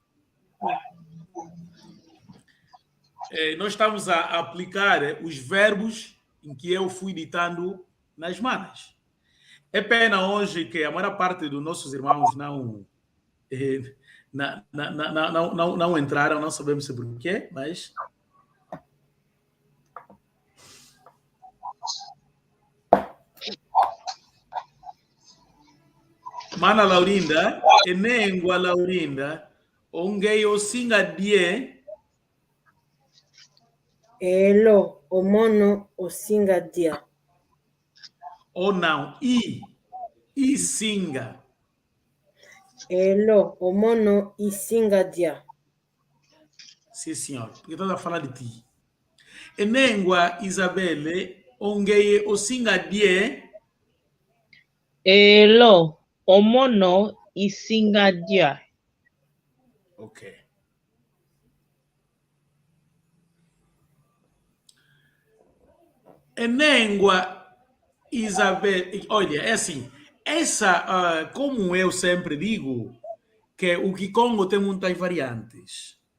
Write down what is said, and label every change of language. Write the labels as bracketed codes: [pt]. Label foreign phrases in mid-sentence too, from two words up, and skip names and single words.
[pt] Nós estamos a aplicar os verbos em que eu fui ditando nas manas. É pena hoje que a maior parte dos nossos irmãos não entraram, não sabemos se por quê, mas... [kg] Mana Laurinda, enengwa Laurinda, ongei osinga die. Elo, omono osinga dia. [pt] Ou não, e singa. [kg] Elo, omono isinga dia. [pt] Sim, senhor, porque estás a falar de ti. [kg] Enengwa Isabelle, ongei osinga die. Elo, omono isinga dia. [pt] Ok. Enengwa Isabel, olha, é assim, essa, como eu sempre digo, que o Kikongo tem muitas variantes.